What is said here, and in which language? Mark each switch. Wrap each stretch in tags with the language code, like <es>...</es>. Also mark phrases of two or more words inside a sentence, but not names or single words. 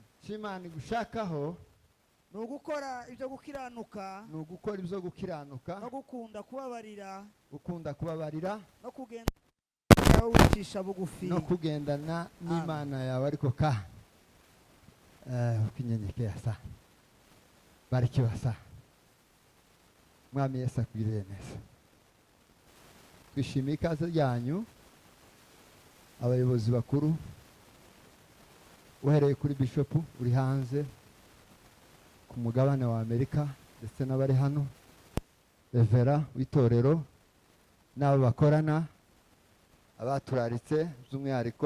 <rw>Imana igushakaho Ni ugukora ibyo gukiranuka, ni ugukora ibyo gukiranuka, no gukunda kubabarira, gukunda kubabarira, no kugenda wicisha bugufi, no kugendana n'Imana yawe ariko ukinyenyekea sana. Barikiwa sana. Mwami Yesu akugirire neza. Twishimiye ikaze ryanyu abayobozi bakuru, uhereye kuri Bishop uri hanze ku mugabane wa Amerika ndetse n'abari hano, Revera w'itorero n'abo bakorana, abaturaritse by'umwihariko.</rw>